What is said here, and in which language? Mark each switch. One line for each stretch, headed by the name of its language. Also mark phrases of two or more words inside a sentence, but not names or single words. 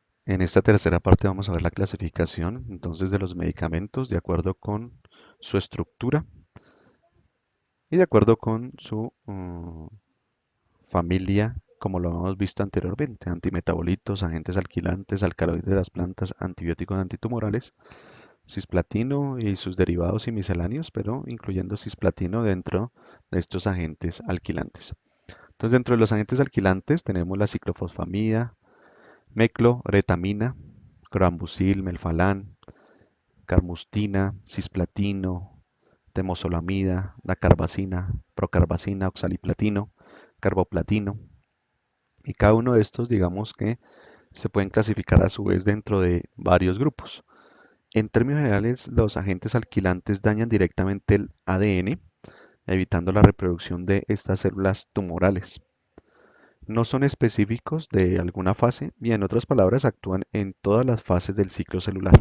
Spanish: En esta tercera parte vamos a ver la clasificación entonces de los medicamentos de acuerdo con su estructura y de acuerdo con su familia, como lo hemos visto anteriormente: antimetabolitos, agentes alquilantes, alcaloides de las plantas, antibióticos antitumorales, cisplatino y sus derivados y misceláneos, pero incluyendo cisplatino dentro de estos agentes alquilantes. Entonces, dentro de los agentes alquilantes tenemos la ciclofosfamida, mecloretamina, clorambucil, melfalán, carmustina, cisplatino, temozolomida, dacarbazina, procarbazina, oxaliplatino, carboplatino. Y cada uno de estos, digamos que se pueden clasificar a su vez dentro de varios grupos. En términos generales, los agentes alquilantes dañan directamente el ADN, evitando la reproducción de estas células tumorales. No son específicos de alguna fase y, en otras palabras, actúan en todas las fases del ciclo celular.